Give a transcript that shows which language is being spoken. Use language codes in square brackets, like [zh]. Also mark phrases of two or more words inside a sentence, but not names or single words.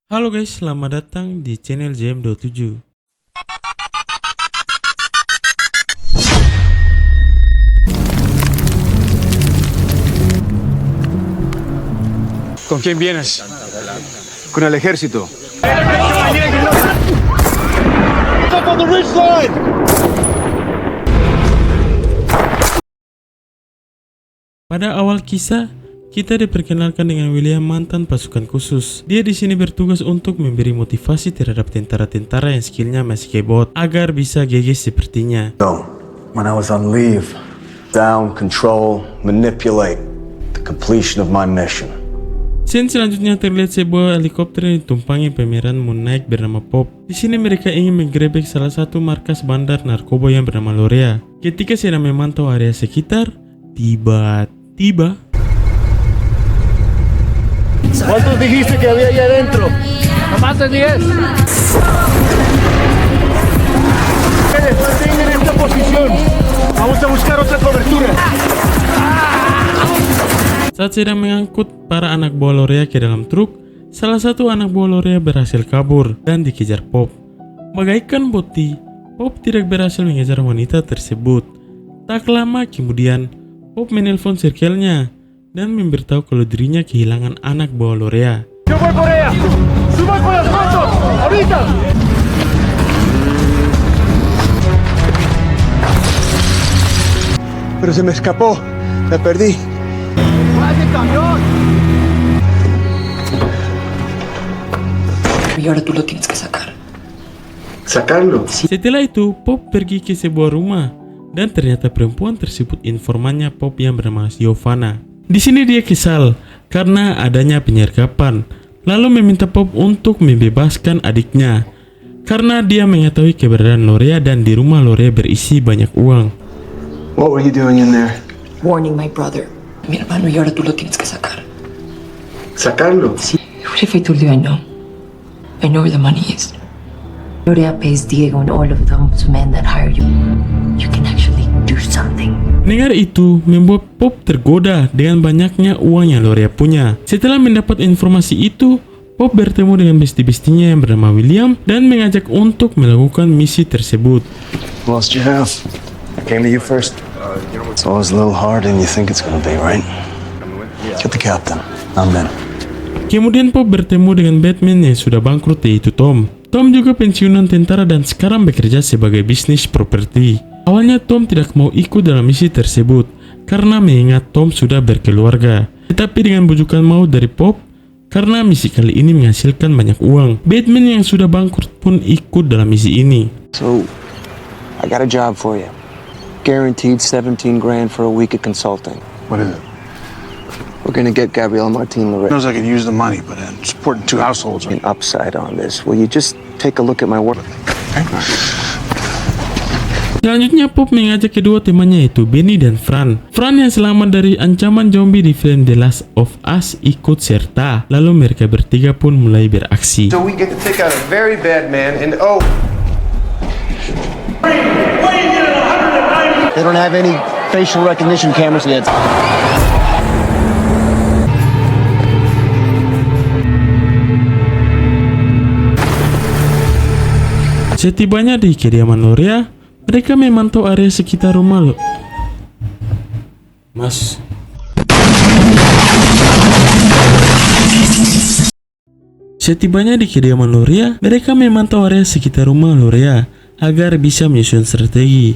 [id] Halo guys, selamat datang di channel JM27. [es] ¿Con quién vienes? Con el ejército. [id] Pada awal kisah, kita diperkenalkan dengan William, mantan pasukan khusus. Dia di sini bertugas untuk memberi motivasi terhadap tentara-tentara yang skillnya masih kebot agar bisa gigih sepertinya. [en] So, when I was on leave, down, control, manipulate, the completion of my mission. [id] Scene selanjutnya terlihat sebuah helikopter yang ditumpangi pemeran Moon Knight bernama Pop. Di sini mereka ingin menggerebek salah satu markas bandar narkoba yang bernama Lorea. Ketika sedang memantau area sekitar, tiba-tiba [es] ¿Cuántos dijiste que había allá adentro? Nomás 10. Mantengan esta posición. Vamos a buscar otra cobertura. [id] saat sedang mengangkut para anak buah Lorea ke dalam truk, salah satu anak buah Lorea berhasil kabur dan dikejar Pop. Bagaikan bukti, Pop tidak berhasil mengejar wanita tersebut. Tak lama kemudian, Pop menelpon circle-nya dan memberitahu kalau dirinya kehilangan anak buah Lorea. [es] Yo voy por ella. Suban con las motos. Ahorita. Pero se me escapó. La perdí. ¡Vaya camión! Y ahora tú lo tienes que sacar. ¿Sacarlo? [id] Setelah itu, Pop pergi ke sebuah rumah dan ternyata perempuan tersebut informannya Pop yang bernama Giovanna. Di sini dia kesal karena adanya penyergapan, lalu meminta Pop untuk membebaskan adiknya karena dia mengetahui keberadaan Lorea dan di rumah Lorea berisi banyak uang. [en] What were you doing in there? Warning my brother. [es] Mi hermano, y ahora tú lo tienes que sacar. ¿Sacarlo? Sí. [en] What if I told you I know? I know where the money is. Lorea pays Diego and all of those men that hire you. You can actually do something. [id] Mendengar itu membuat Pop tergoda dengan banyaknya uang yang Lorea punya. Setelah mendapat informasi itu, Pop bertemu dengan besti-bestinya yang bernama William dan mengajak untuk melakukan misi tersebut. [en] Who else do you have? I came to you first. It's always a little harder than you think it's gonna be, right? Get the captain. I'm in. [id] Kemudian Pop bertemu dengan Batman yang sudah bangkrut, yaitu Tom. Tom juga pensiunan tentara dan sekarang bekerja sebagai bisnis properti. Awalnya Tom tidak mau ikut dalam misi tersebut karena mengingat Tom sudah berkeluarga. Tetapi dengan bujukan maut dari Pop, karena misi kali ini menghasilkan banyak uang, Batman yang sudah bangkrut pun ikut dalam misi ini. [en] So, I got a job for you. Guaranteed 17 grand for a week of consulting. What is it? We're gonna get Gabrielle Martin Loretta. Knows I could use the money, but supporting two households. An upside on this. Will you just take a look at my work? [id] Selanjutnya Pop mengajak kedua temannya, yaitu Benny dan Fran. Fran yang selamat dari ancaman zombie di film The Last of Us ikut serta. Lalu mereka bertiga pun mulai beraksi. [en] So we get to take out a very bad man and They don't have any facial recognition cameras yet. [id] Setibanya di kediaman Lorea, mereka memantau area sekitar rumah Setibanya di kediaman Lorea, mereka memantau area sekitar rumah Lorea agar bisa menyusun strategi.